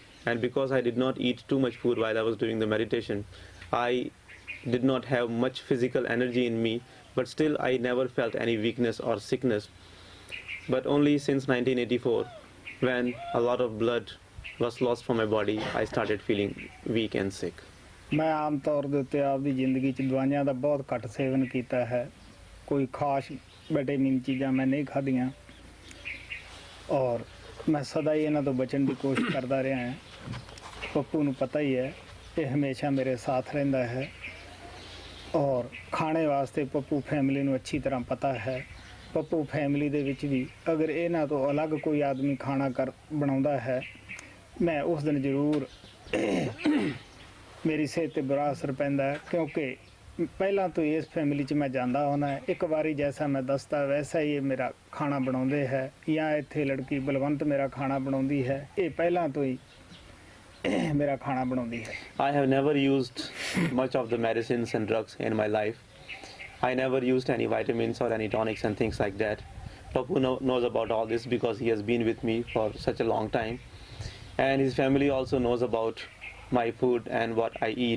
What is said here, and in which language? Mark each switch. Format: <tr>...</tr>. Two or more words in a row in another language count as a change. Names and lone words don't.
<en>And because I did not eat too much food while I was doing the meditation, I did not have much physical energy in me, but still I never felt any weakness or sickness. But only since 1984, when a lot of blood was lost from my body, I started feeling weak and sick.</en> <pa>ਮੈਂ ਆਮ ਤੌਰ ਦੇ ਉੱਤੇ ਆਪਦੀ ਜ਼ਿੰਦਗੀ 'ਚ ਦਵਾਈਆਂ ਦਾ ਬਹੁਤ ਘੱਟ ਸੇਵਨ ਕੀਤਾ ਹੈ। ਕੋਈ ਖਾਸ ਵਿਟਾਮਿਨ ਚੀਜ਼ਾਂ ਮੈਂ ਨਹੀਂ ਖਾਧੀਆਂ, ਔਰ ਮੈਂ ਸਦਾ ਹੀ ਇਹਨਾਂ ਤੋਂ ਬਚਣ ਦੀ ਕੋਸ਼ਿਸ਼ ਕਰਦਾ ਰਿਹਾ ਹਾਂ। ਪੱਪੂ ਨੂੰ ਪਤਾ ਹੀ ਹੈ, ਇਹ ਹਮੇਸ਼ਾ ਮੇਰੇ ਸਾਥ ਰਹਿੰਦਾ ਹੈ, ਔਰ ਖਾਣੇ ਵਾਸਤੇ ਪੱਪੂ ਫੈਮਿਲੀ ਨੂੰ ਅੱਛੀ ਤਰ੍ਹਾਂ ਪਤਾ ਹੈ। ਪੱਪੂ ਫੈਮਿਲੀ ਦੇ ਵਿੱਚ ਵੀ ਅਗਰ ਇਹਨਾਂ ਤੋਂ ਅਲੱਗ ਕੋਈ ਆਦਮੀ ਖਾਣਾ ਬਣਾਉਂਦਾ ਹੈ, ਮੈਂ ਉਸ ਦਿਨ ਜ਼ਰੂਰ ਮੇਰੀ ਸਿਹਤ 'ਤੇ ਬੁਰਾ ਅਸਰ ਪੈਂਦਾ ਹੈ, ਕਿਉਂਕਿ ਪਹਿਲਾਂ ਤੋਂ ਇਸ ਫੈਮਿਲੀ 'ਚ ਮੈਂ ਜਾਂਦਾ ਹੁੰਦਾ। ਇੱਕ ਵਾਰੀ ਜੈਸਾ ਮੈਂ ਦੱਸਦਾ ਵੈਸਾ ਹੀ ਇਹ ਮੇਰਾ ਖਾਣਾ ਬਣਾਉਂਦੇ ਹੈ, ਜਾਂ ਇੱਥੇ ਲੜਕੀ ਬਲਵੰਤ ਮੇਰਾ ਖਾਣਾ ਬਣਾਉਂਦੀ ਹੈ, ਇਹ ਪਹਿਲਾਂ ਤੋਂ ਹੀ ਮੇਰਾ ਖਾਣਾ ਬਣਾਉਂਦੀ ਹੈ।</pa> <en>I have never used much of the medicines and drugs in my life. I never used any vitamins or any tonics and things like that. Papu knows about all this because he has been with me for such a long time. And his family also knows about my food and what I eat.</en>